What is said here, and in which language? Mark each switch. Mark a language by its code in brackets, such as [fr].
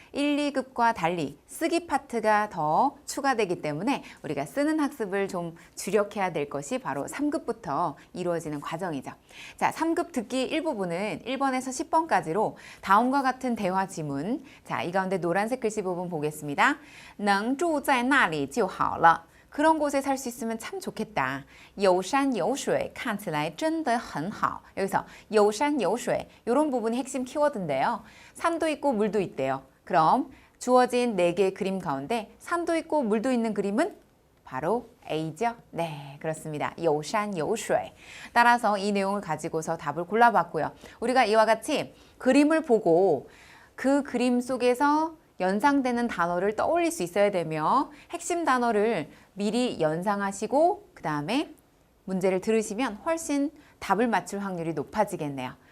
[ko] 1, 2급과 달리 쓰기 파트가 더 추가되기 때문에 우리가 쓰는 학습을 좀 주력해야 될 것이 바로 3급부터 이루어지는 과정이죠. 자, 3급 듣기 1부분은 1번에서 10번까지로 다음과 같은 대화 지문. 자, 이 가운데 노란색 글씨 부분 보겠습니다. [zh] 能住在那里就好了. [ko] 그런 곳에 살 수 있으면 참 좋겠다. [zh] 有山有水看起来真的很好. [ko] 여기서 [zh] 有山有水 [ko] 이런 부분이 핵심 키워드인데요. 산도 있고 물도 있대요. 그럼 주어진 4개의 그림 가운데 산도 있고 물도 있는 그림은 바로 A죠? 네, 그렇습니다. [zh] 有山有水. [ko] 따라서 이 내용을 가지고서 답을 골라봤고요. 우리가 이와 같이 그림을 보고 그 그림 속에서 연상되는 단어를 떠올릴 수 있어야 되며 핵심 단어를 미리 연상하시고 그 다음에 문제를 들으시면 훨씬 답을 맞출 확률이 높아지겠네요.